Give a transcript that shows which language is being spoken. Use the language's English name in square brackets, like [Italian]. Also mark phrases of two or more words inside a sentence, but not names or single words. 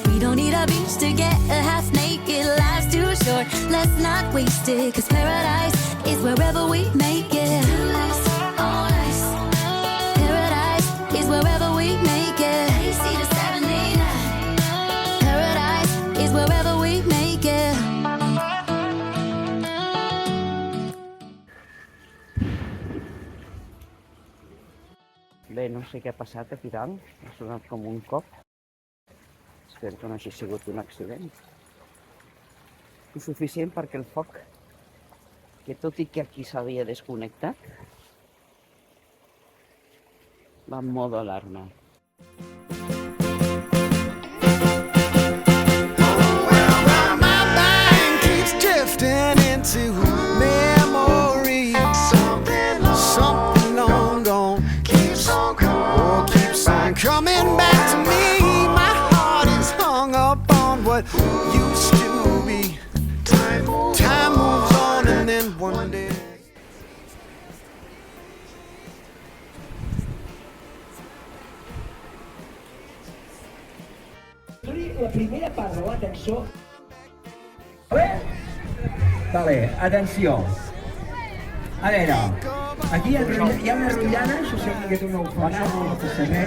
[English] We don't need a beach to get a half naked. Life's too short, let's not waste it. Cause paradise is wherever we make it. All nice. Paradise is wherever we make it. AC to 79. Paradise is wherever we make it. [Catalan] Bé, no sé què ha passat aquí dalt. Ha sonat com un cop. Espero que no hagi sigut un accident. I suficient perquè el foc, que tot i que aquí s'havia desconnectat, va en modo alarma. [English] My mind keeps drifting into memories. Something long gone keeps on coming back to me. My heart is hung up on what used to be. Time moves on and then one day. [Catalan] La primera part de la cançó. Vale, atenció. A veure, aquí hi ha una rotllana, això sembla que té una bufanda, no passa res.